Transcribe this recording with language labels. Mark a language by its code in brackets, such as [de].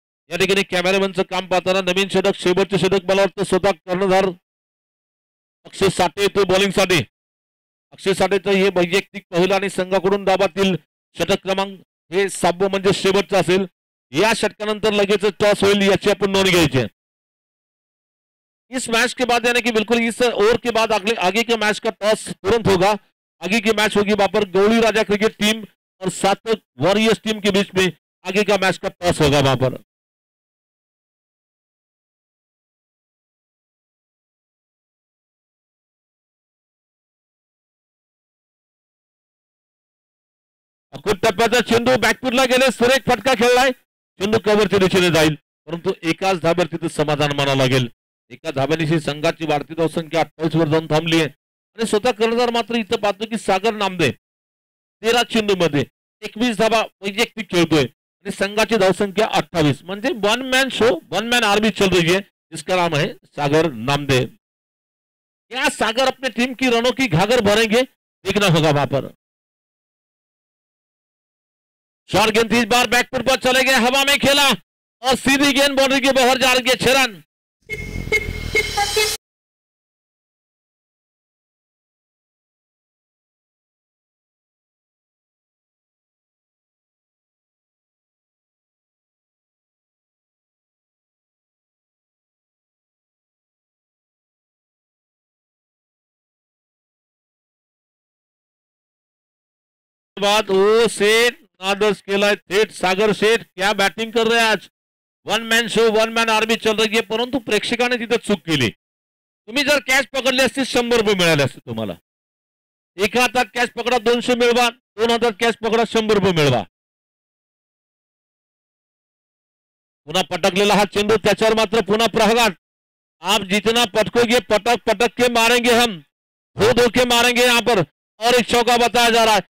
[mr] या ठिकाणी कॅमेरामॅनचं काम पाहताना नवीन षटक, शेवटचे षटक मला वाटतं स्वतः कर्णधार अक्षय साठे येतो बॉलिंगसाठी. अक्षय साठेचं हे वैयक्तिक पहिलं आणि संघाकडून डाबातील षटक क्रमांक हे 6वं म्हणजे शेवटचं असेल. या षटकानंतर लगेच टॉस होईल याची आपण नोंद घ्यायची है. [hi] इस मैच के बाद यानी कि बिल्कुल इस ओवर के बाद आगे के मैच का टॉस तुरंत होगा. आगे की मैच होगी वहां पर गौड़ी राजा क्रिकेट टीम और सार्थक वॉरियर्स टीम के बीच में आगे का मैच का टॉस होगा वहां पर. [mr] अकुट टप्प्याचा चेंडू बॅकफुटला गेले, सुरेख फटका खेळलाय. चेंडू कव्हरच्या दिशेने जाईल परंतु एकाच धाब्यावर तिथे समाधान मानावं लागेल. एका धाब्यानिशी संघाची वाढती धावसंख्या 28 वर जाऊन थांबली आहे आणि स्वतः कर्णधार मात्र इथं पाहतो की सागर नामदे 13 चेंडू मध्ये 21 धाबा वैयक्तिक खेळतोय आणि संघाची धावसंख्या 28 म्हणजे one man show, one man army चल रही है जिसका नाम है सागर नामदे. [hi] क्या सागर अपने टीम की रनों की घाघर भरेंगे? देखना होगा वहां पर. शॉर्ट गेंद इस बार बैकफुट पर चले गए, हवा में खेला और सीधी गेंद बाउंड्री के बाहर जा रही है. 6 रन. [mr] बाद ओ सेठ नादर्स केलाय थेट सागर शेठ. [hi] क्या बॅटिंग कर रहे आज. [mr] One man show, one man army चल रही है परंतु प्रेक्षकाने तिथे चूक केली. तुम्ही जर कॅच पकडली असती 100 रुपये मिळाले असते तुम्हाला. एका हातात कॅच पकडा 200 मिळवा, 2 हातात कॅच पकडा 100 रुपये मिळवा. पुन्हा पटकलेला हा चेंडू त्याच्यावर मात्र पुन्हा प्रहार. [hi] आप जितना पटकोगे पटक पटक के मारेंगे हम, धो धो के मारेंगे यहाँ पर. और एक चौका बताया जा रहा है.